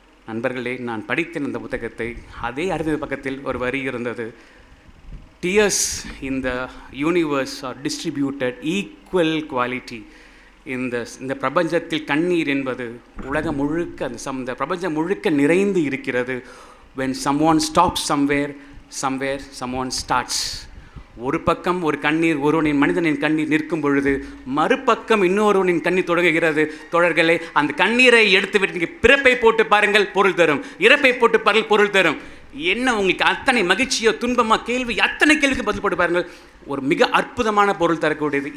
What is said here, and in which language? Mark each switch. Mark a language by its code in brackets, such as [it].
[ta] நண்பர்களே, நான் படித்தேன் அந்த புத்தகத்தை. அதே 60 பக்கத்தில் ஒரு வரி இருந்தது, [en] Tears in the universe are distributed equal quality. [ta] இந்த பிரபஞ்சத்தில் கண்ணீர் என்பது உலகம் முழுக்க இந்த பிரபஞ்சம் முழுக்க நிறைந்து இருக்கிறது. [en] when someone stops somewhere someone starts. [ta] ஒரு பக்கம் ஒரு கண்ணீர், மனிதனின் கண்ணீர் நிற்கும் பொழுது மறுபக்கம் இன்னொருவனின் கண்ணீர் தொடங்குகிறது. தோழர்களே, அந்த கண்ணீரை எடுத்துவிட்டு நீங்கள் பிறப்பை போட்டு பாருங்கள், பொருள் தரும். இறப்பை போட்டு பாருங்கள், பொருள் தரும். என்ன உங்களுக்கு அத்தனை மகிழ்ச்சியோ துன்பமா கேள்வி, அத்தனை கேள்விக்கு பதில் போட்டு பாருங்கள், ஒரு மிக அற்புதமான பொருள் தரக்கூடியது.